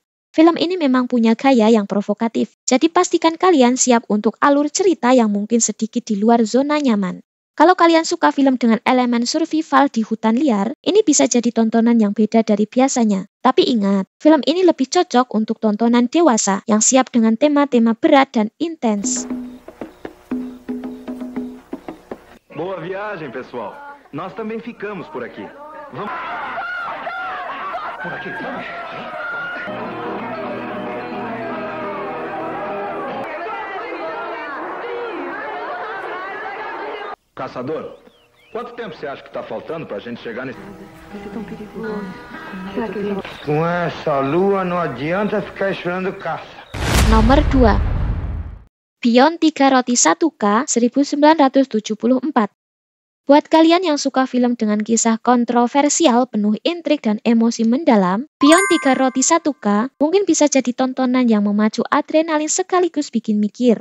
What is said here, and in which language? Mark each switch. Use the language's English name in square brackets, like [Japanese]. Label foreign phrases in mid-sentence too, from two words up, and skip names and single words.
[Indonesian] Film ini memang punya gaya yang provokatif, jadi pastikan kalian siap untuk alur cerita yang mungkin sedikit di luar zona nyaman. Kalau kalian suka film dengan elemen survival di hutan liar, ini bisa jadi tontonan yang beda dari biasanya. Tapi ingat, film ini lebih cocok untuk tontonan dewasa yang siap dengan tema-tema berat dan intens. [Portuguese] Boa viagem, pessoal. Nós também ficamos por aqui. Vamos. Por aqui, vamos. Caçador, quanto tempo você acha que está faltando para a gente chegar nesse... Vai ser tão perigoso. Com essa lua não adianta ficar esperando caça. [Indonesian] Nomor 2. Beyond 3 Roti 1K 1974. Buat kalian yang suka film dengan kisah kontroversial penuh intrik dan emosi mendalam, Beyond 3 Roti 1K mungkin bisa jadi tontonan yang memacu adrenalin sekaligus bikin mikir.